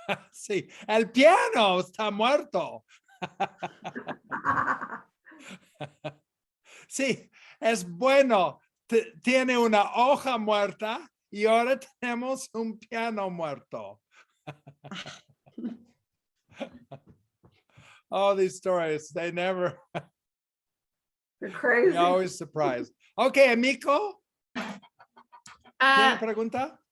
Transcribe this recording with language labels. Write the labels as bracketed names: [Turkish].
[Spanish] Sí, el piano está muerto. Sí, es bueno. Tiene una hoja muerta y ahora tenemos un piano muerto. [English] All these stories, they never, You're crazy. you're always surprised. [Spanish] Okay, Amico, ¿tiene pregunta?